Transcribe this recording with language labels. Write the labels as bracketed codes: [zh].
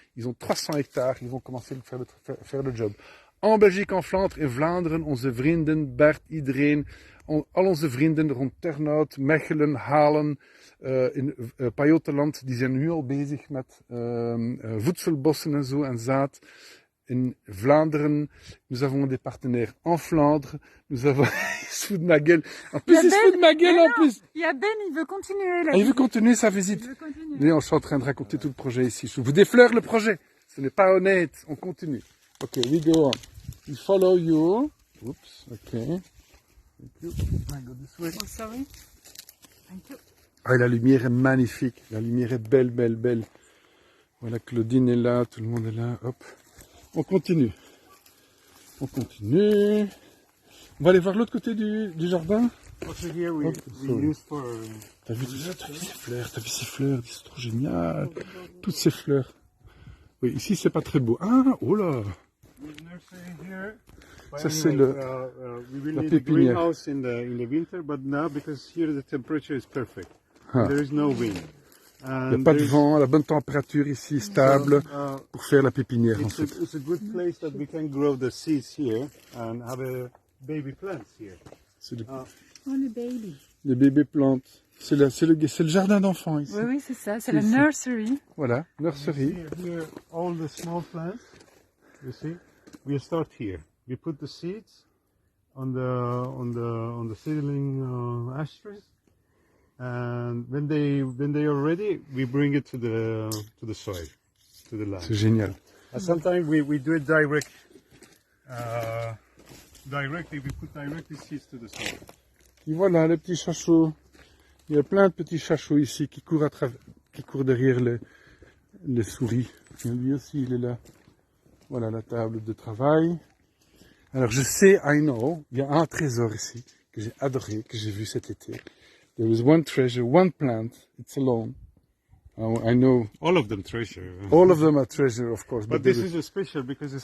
[fr] Ils ont 300 hectares, ils vont commencer à faire le job. En Belgique, en Flandre, [nl] in Vlaanderen, onze vrienden, Bert, iedereen, al onze vrienden rond Ternhout, Mechelen, Halen, in Pajottenland, die zijn nu al bezig met voedselbossen en zo en zaad. [fr] In Vlaanderen, nous avons des partenaires en Flandre, nous avons... il se fout de ma gueule. En plus, il se fout de ma gueule en plus. Il y a Ben, il veut continuer là. Il veut continuer sa visite. Mais on est en train de raconter tout le projet ici. Je vous défleure le projet. Ce n'est pas honnête. On continue. [en] Okay, we go on. We follow you. Oops, okay. Thank you. I go this way. Oh, sorry. Thank you. [fr] Ah, la lumière est magnifique. La lumière est belle, belle, belle. Voilà, Claudine est là, tout le monde est là. Hop. On continue. On continue. On va aller voir l'autre côté du jardin. [en] Also here we use for... [fr] T'as vu ces fleurs, c'est trop génial. Toutes ces fleurs. Oui, ici c'est pas très beau. Ah, oh là. Ça c'est la pépinière. [en] Greenhouse in the winter, but now because here the temperature is perfect. There is no wind. [fr] Il n'y a pas de vent, la bonne température ici, stable, pour faire la pépinière en fait. [en] It's a good place that we can grow the seeds here and have a baby plants here. [fr] Oh, le baby. Les bébés plantes. C'est le jardin d'enfants ici. Oui, c'est ça, c'est la nursery. Voilà, nursery. [en] Here, all the small plants, you see, we start here. We put the seeds on the seedling ashtrays, and when they are ready, we bring it to the soil, to the land. [fr] C'est génial. [en] And sometimes we do it direct. Directly, we put directly seeds to the soil. [fr] Et voilà, les petits chachots. Il y a plein de petits chachots ici qui courent derrière les souris. Lui aussi, il est là. Voilà la table de travail. Alors, je sais, [en] I know, [fr] il y a un trésor ici que j'ai adoré, que j'ai vu cet été. [en] There is one treasure, one plant, it's alone. I know All of them treasure. all of them are treasure, of course. But this is a special because it's